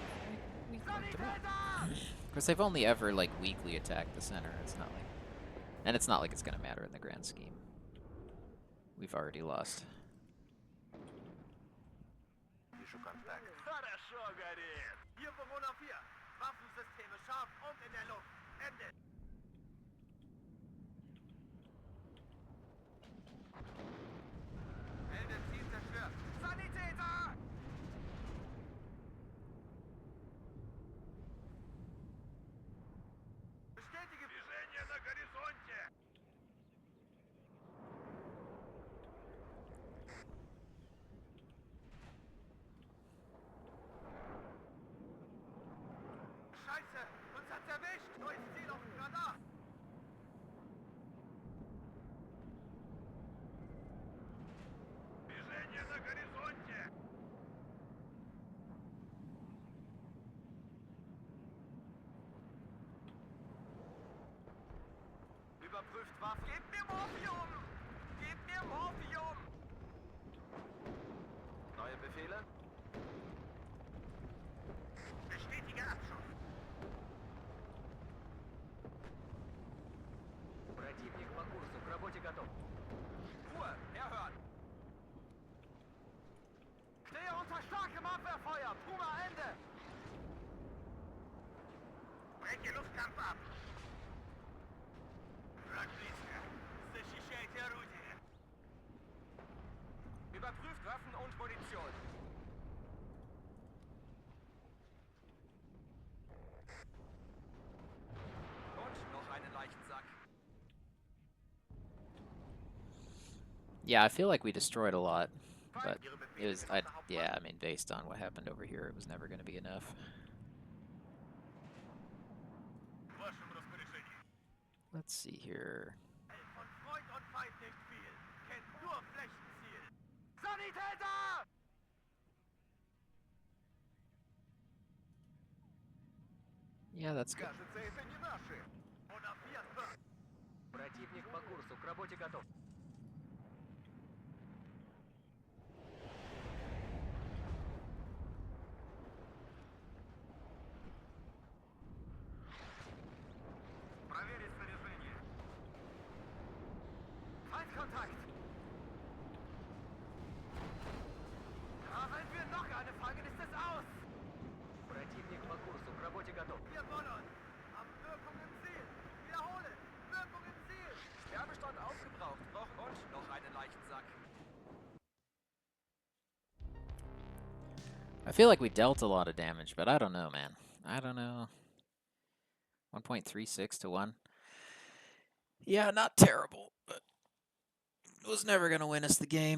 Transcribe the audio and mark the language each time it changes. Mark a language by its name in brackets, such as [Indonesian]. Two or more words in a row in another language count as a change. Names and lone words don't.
[English] We fucked them up. [German] Sanitäter! [English] Of course, they've only ever, like, weakly attacked the center. It's not like... And it's not like it's going to matter in the grand scheme. We've already lost. [Russian] Вижу контакт. Хорошо горит. [German] Hier Bewohner 4. Waffensysteme scharf und in der Luft. Ende. Elde Ziel zerstört. Sanitäter! Bestätige [Russian] Движение на горизонте. [German] Scheiße! Uns hat's erwischt! Neues Ziel auf dem Radar! [Russian] Движение на горизонте. [German] Überprüft Waffen. Gib mir Morphium! Gib mir Morphium! Neue Befehle? Bestätige Abschuss. [Russian] Противник по курсу, к работе готов. [German] Ruhe! Erhören! Stehe unter starkem Abwehrfeuer! Puma, Ende! Breche Luftkampf ab. [Russian] Враг близко. Защищайте орудие. [German] Überprüft Waffen und Munition. Und noch einen Leichensack. [English] Yeah, I feel like we destroyed a lot. But it was... yeah, I mean, based on what happened over here, it was never going to be enough. [Russian] В вашем распоряжении. [English] Let's see here. [German] Von Freund und Feind nicht viel. Kennt nur Flächenziel. Sanitäter! [English] Yeah, that's good. [Russian] Кажется, это не наши. [German] Oder Firestorm. [Russian] Противник по курсу, курсу, к работе готов. Проверить снаряжение. [German] Feindkontakt! Ja, wenn wir noch eine fangen, ist es aus! [Russian] Противник по курсу, к работе готов. [German] Wir Bollon! Haben Wirkung im Ziel! Wiederhole! Wirkung im Ziel! Wärmestand aufgebraucht. Und noch einen Leichensack. [English] I feel like we dealt a lot of damage, but I don't know, man. I don't know. 1.36 to 1. Yeah, not terrible, but was never going to win us the game.